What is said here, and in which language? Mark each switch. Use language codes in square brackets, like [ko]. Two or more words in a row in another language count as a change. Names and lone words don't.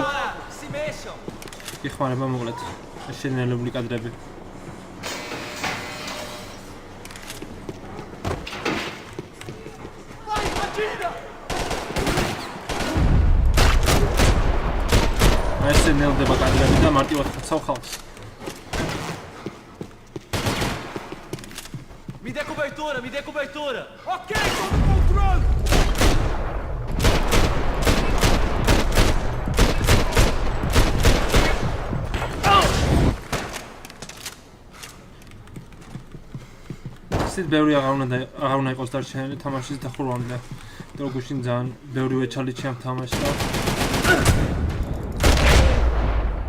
[ka] იხმარება მოკლედ შენელებული კადრები. ეს შენელდება კადრები და მარტივად ხაცავ ხალხს. [pt] Me dê cobertura! Ok, sob controle! [ka] ისეთ ბევრი აღარ უნდა იყოს დარჩენილი თამაშის დახურვამდე. და გუშინ ძალიან ბევრი ვეჩალით ამ თამაშს და